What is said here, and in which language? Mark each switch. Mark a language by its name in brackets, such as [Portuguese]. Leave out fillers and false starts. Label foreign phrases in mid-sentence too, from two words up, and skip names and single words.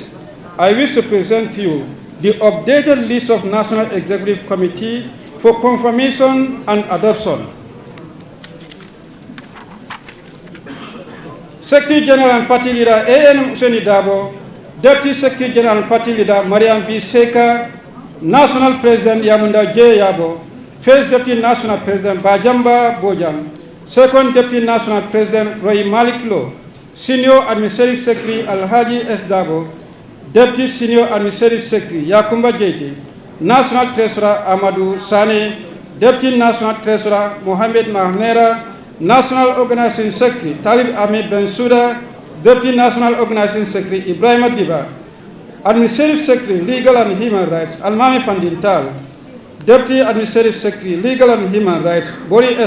[English] I wish to present to you the updated list of National Executive Committee for confirmation and adoption. Secretary General and Party Leader A.N. Useni Dabo, Deputy Secretary General and Party Leader Mariam B. Seka, National President Yamunda J. Yabo, First Deputy National President Bajamba Bojang, Second Deputy National President Roy Malik Lo, Senior Administrative Secretary Alhaji S. Dabo, Deputy Senior Administrative Secretary Yakumba Jeti, National Treasurer Amadou Sane, Deputy National Treasurer Mohamed Mahnera, National Organizing Secretary Talib Ahmed Bensouda, Deputy National Organizing Secretary Ibrahim Diba, Administrative Secretary Legal and Human Rights Almami Fandintal, Deputy Administrative Secretary Legal and Human Rights Bori S.